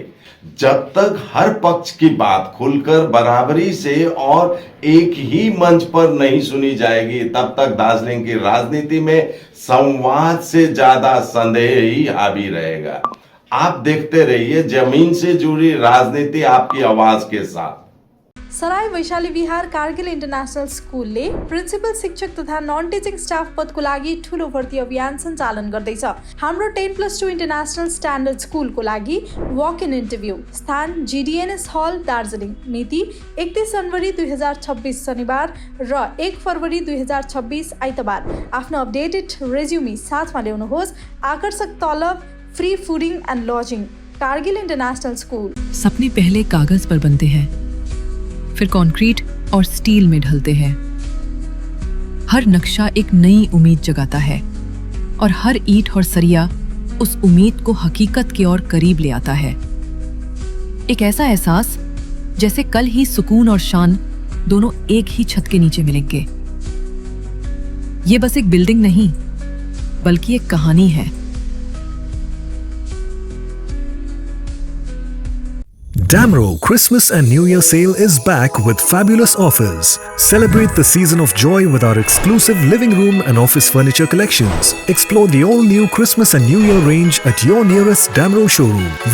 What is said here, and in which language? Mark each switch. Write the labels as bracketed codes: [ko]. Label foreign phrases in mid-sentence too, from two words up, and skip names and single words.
[hi] जब तक हर पक्ष की बात खुलकर बराबरी से और एक ही मंच पर नहीं सुनी जाएगी, तब तक दार्जिलिंग की राजनीति में संवाद से ज्यादा संदेह ही हावी रहेगा। आप देखते रहिए जमीन से जुड़ी राजनीति आपकी आवाज के साथ। [ne] सराय वैशाली विहार कारगिल इन्टरनेसनल स्कुलले प्रिन्सिपल शिक्षक तथा [en] non teaching staff [ne] पदको लागि ठूलो भर्ती अभियान सञ्चालन गर्दैछ। हाम्रो 10+2 [en] international standard school [ne] लागि [en] walk in interview, [ne] स्थान GDNS हल दार्जिलिङ, मिति 31 जनवरी 2026 शनिबार र 1 फरवरी 2026 आइतबार। आफ्नो [en] updated resume [ne] साथमा ल्याउनुहोस्। आकर्षक तलब, [en] free fooding and lodging. [ne] कारगिल इन्टरनेसनल स्कुल। [hi] सपने पहले कागज पर बनते हैं, फिर कंक्रीट और स्टील में ढलते हैं। हर नक्शा एक नई उम्मीद जगाता है और हर ईंट और सरिया उस उम्मीद को हकीकत की ओर करीब ले आता है। एक ऐसा एहसास जैसे कल ही सुकून और शान दोनों एक ही छत के नीचे मिलेंगे। ये बस एक बिल्डिंग नहीं, बल्कि एक कहानी है। [en] Damro Christmas and New Year sale is back with fabulous offers. Celebrate the season of joy with our exclusive living room and office furniture collections. Explore the all-new Christmas and New Year range at your nearest Damro showroom.